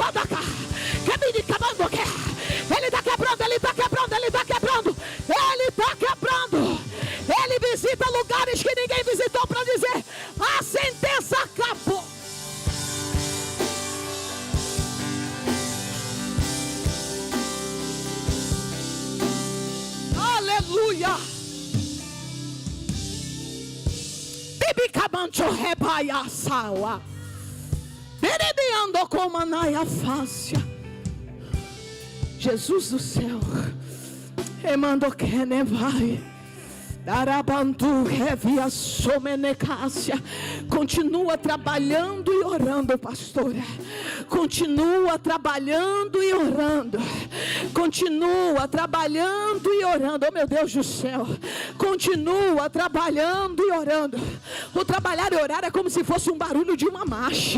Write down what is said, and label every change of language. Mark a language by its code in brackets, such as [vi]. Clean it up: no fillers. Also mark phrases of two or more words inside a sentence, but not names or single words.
[pt] Ele está quebrando, ele está quebrando, ele está quebrando, ele está quebrando. Ele visita lugares que ninguém visitou para dizer: a sentença acabou. Aleluia. Bibicabancho rebaia sawa. Berebiando com manaia fácia. Jesus do céu, emando que ne vai, darabandu revia somenecácia. Continua trabalhando e orando, pastora. Continua trabalhando e orando. Continua trabalhando e orando. Oh, meu Deus do céu. Continua trabalhando e orando. O trabalhar e orar é como se fosse um barulho de uma marcha.